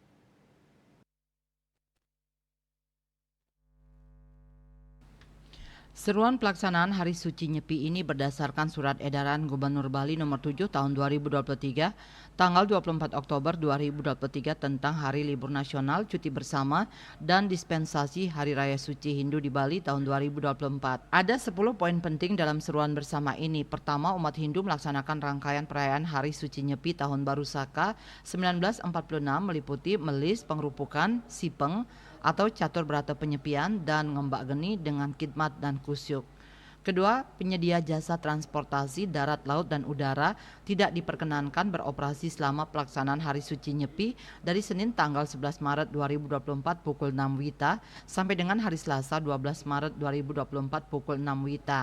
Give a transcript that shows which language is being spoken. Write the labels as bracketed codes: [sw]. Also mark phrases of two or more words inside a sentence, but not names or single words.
[id] Seruan pelaksanaan Hari Suci Nyepi ini berdasarkan Surat Edaran Gubernur Bali Nomor 7 Tahun 2023, tanggal 24 Oktober 2023 tentang Hari Libur Nasional, Cuti Bersama, dan Dispensasi Hari Raya Suci Hindu di Bali tahun 2024. Ada 10 poin penting dalam seruan bersama ini. Pertama, umat Hindu melaksanakan rangkaian perayaan Hari Suci Nyepi Tahun Baru Saka 1946 meliputi melis, pengrupukan, sipeng, atau catur berata penyepian dan ngembak geni dengan khidmat dan kusyuk. Kedua, penyedia jasa transportasi darat, laut, dan udara tidak diperkenankan beroperasi selama pelaksanaan Hari Suci Nyepi dari Senin tanggal 11 Maret 2024 pukul 6 WITA sampai dengan hari Selasa 12 Maret 2024 pukul 6 WITA.